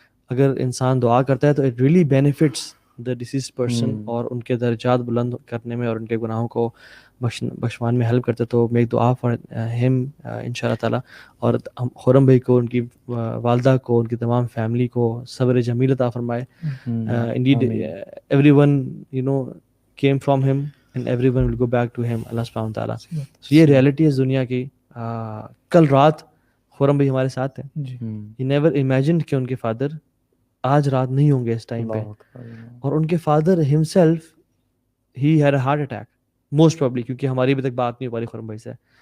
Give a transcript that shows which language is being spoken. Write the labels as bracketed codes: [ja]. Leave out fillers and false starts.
[ur] اگر انسان دعا کرتا ہے تو [en] it really benefits the deceased person [ur] اور ان کے درجات بلند کرنے میں اور ان کے گناہوں کو بخشوان میں ہیلپ کرتے. تو [en] make دعا for ہم [ur] ان شاء اللہ تعالیٰ. اور خرم بھائی کو, ان کی والدہ کو, ان کی تمام فیملی کو صبر جمیل عطا فرمائے. [en] Indeed everyone came from him and everyone will go back to him, Allah سبحانہ وتعالیٰ. [ur] So یہ ریالٹی ہے دنیا کی. کل رات خرم بھائی ہمارے ساتھ ہیں. [en] He never imagined [ur] کہ ان کے فادر آج رات نہیں ہوں گے اس ٹائم پہ. اور ان کے father [en] himself he had a heart attack most probably, [ur] کیونکہ ہماری ابھی تک بات نہیں ہو پا رہی خرم بھائی سے.